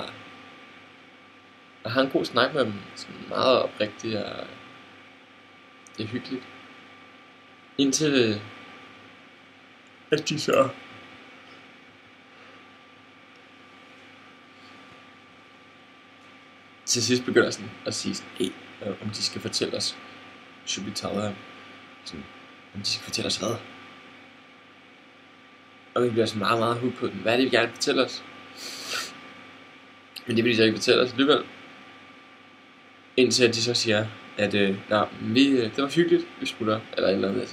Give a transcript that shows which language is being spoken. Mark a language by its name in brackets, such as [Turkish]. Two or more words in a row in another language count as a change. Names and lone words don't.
[Danish] Og har en god snak med dem, sådan meget oprigtigt, og det er hyggeligt. Indtil at de så til sidst begynder sådan at sige sådan, hey, om de skal fortælle os, [English] should we tell them, [Danish] sådan, om de skal fortælle os hvad. Og vi bliver så meget, meget hooked på den. Hvad er det, vi gerne vil fortælle os? Men det vil de så ikke fortælle os alligevel. Indtil at de så siger, at det var hyggeligt, vi smutter, eller et eller andet.